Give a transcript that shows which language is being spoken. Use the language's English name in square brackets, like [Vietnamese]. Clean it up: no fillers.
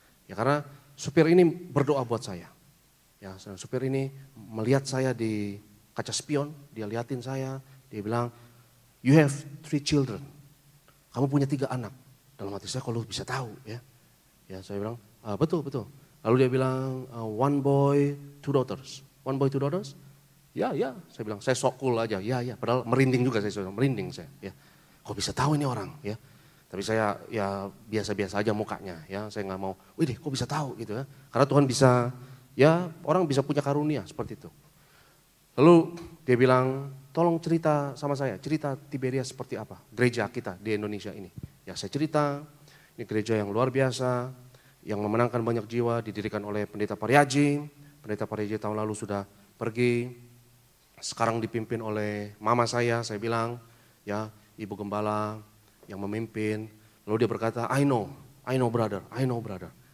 [Indonesian] Ya karena supir ini berdoa buat saya. Ya supir ini melihat saya di kaca spion, dia liatin saya, dia bilang, [English] "You have 3 children." [Indonesian] Kamu punya 3 anak. Dalam hati saya, kalau bisa tahu ya. Ya saya bilang, betul. Lalu dia bilang, [English] 1 boy, 2 daughters. 1 boy, 2 daughters? Ya. [Indonesian] Saya bilang, saya sok cool aja. Ya. Padahal merinding juga saya, merinding saya. Ya. Kok bisa tahu ini orang? Ya. Tapi saya ya biasa-biasa aja mukanya. Ya, saya nggak mau, "Wih, kok bisa tahu?" gitu ya. Karena Tuhan bisa, ya orang bisa punya karunia seperti itu. Lalu dia bilang, "Tolong cerita sama saya, cerita Tiberias seperti apa? Gereja kita di Indonesia ini." Ya saya cerita, ini gereja yang luar biasa, yang memenangkan banyak jiwa, didirikan oleh Pendeta Pariaji. Pendeta Pariaji tahun lalu sudah pergi, sekarang dipimpin oleh mama saya bilang, ya Ibu Gembala yang memimpin. Lalu dia berkata, [English] I know brother.